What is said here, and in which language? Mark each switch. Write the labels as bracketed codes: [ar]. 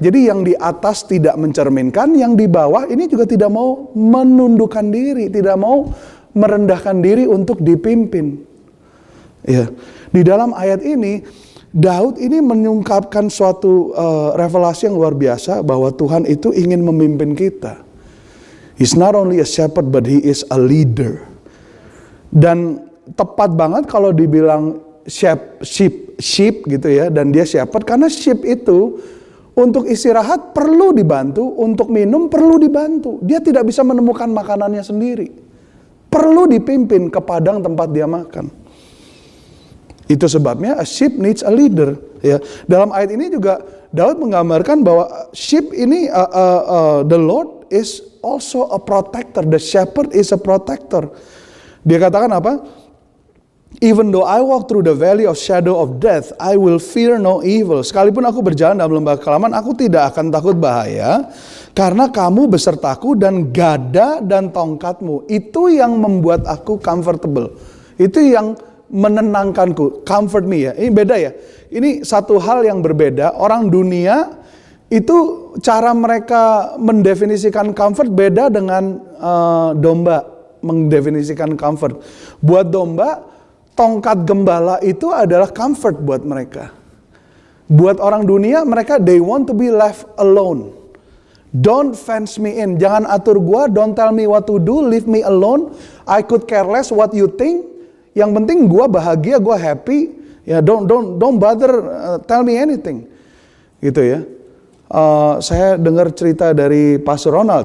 [id] Jadi yang di atas tidak mencerminkan, yang di bawah ini juga tidak mau menundukkan diri, tidak mau merendahkan diri untuk dipimpin. Ya. Di dalam ayat ini Daud ini mengungkapkan suatu revelasi yang luar biasa bahwa Tuhan itu ingin memimpin kita. [en] He's not only a shepherd but he is a leader. [id] Dan tepat banget kalau dibilang sheep gitu ya, dan dia shepherd karena sheep itu untuk istirahat perlu dibantu, untuk minum perlu dibantu. Dia tidak bisa menemukan makanannya sendiri. Perlu dipimpin ke padang tempat dia makan. Itu sebabnya [en] a sheep needs a leader. [id] Ya, dalam ayat ini juga Daud menggambarkan bahwa sheep ini [en] the Lord is also a protector. The shepherd is a protector. [id] Dia katakan apa? [en] Even though I walk through the valley of shadow of death, I will fear no evil. [id] Sekalipun aku berjalan dalam lembah kekelaman, aku tidak akan takut bahaya, karena kamu besertaku dan gada dan tongkatmu. Itu yang membuat aku comfortable. Itu yang menenangkanku, [en] comfort me [id] ya. Ini beda ya. Ini satu hal yang berbeda. Orang dunia itu cara mereka mendefinisikan comfort beda dengan domba mendefinisikan comfort. Buat domba, tongkat gembala itu adalah comfort buat mereka. Buat orang dunia, mereka [en] they want to be left alone. Don't fence me in. [id] Jangan atur gua, [en] don't tell me what to do, leave me alone. I could care less what you think. [id] Yang penting gue bahagia, gue happy. Ya, [en] don't bother tell me anything. [id] Gitu ya. Saya dengar cerita dari Pastor Ronald.